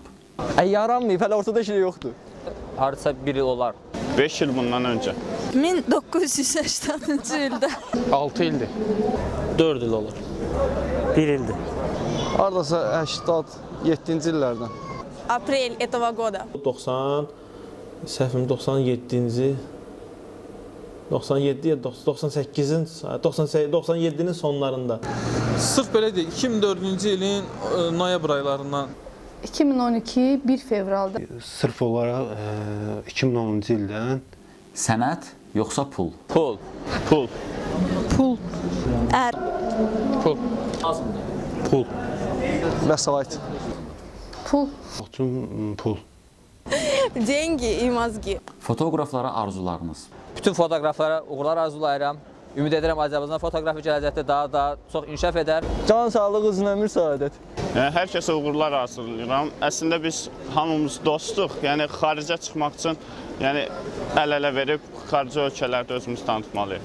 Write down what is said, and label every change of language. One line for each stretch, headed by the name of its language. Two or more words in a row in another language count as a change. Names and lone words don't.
Azerbaijani: Yaranmayıb, hələ ortada şey yoxdur. Hardasa 1 il olar. 5 il bundan öncə. 1980-cı ildə. 6 ildir. 4 il olur. 1 ildir. Hardasa 87-ci illərdən.
Russian: Aprel этого года.
Azerbaijani: 97-ci 97 ya 98-in 97-nin sonlarında. Sırf belə deyək, 2004-cü ilin noyabr aylarından. 2012 1 fevralda. Sırf olaraq 2010-cu ildən. Sənət yoxsa pul? Pul. Pul. Pul. Pul. Pul. Vəsait. Pul. Pul.
Russian: Деньги и mozgi.
Azerbaijani: Fotoqraflara arzularınız? Bütün fotoqraflara uğurlar arzulayıram. Ümid edirəm Azərbaycan fotoqrafi gələcəkdə daha çox inkişaf edər. Can sağlıq, uzun ömür, səadət. Hər kəsə uğurlar arzulayıram. Əslində biz hamımız dostuq. Yəni xaricə çıxmaq üçün əl-ələ verib xarici ölkələrdə özümüzü tanıtmalıyıq.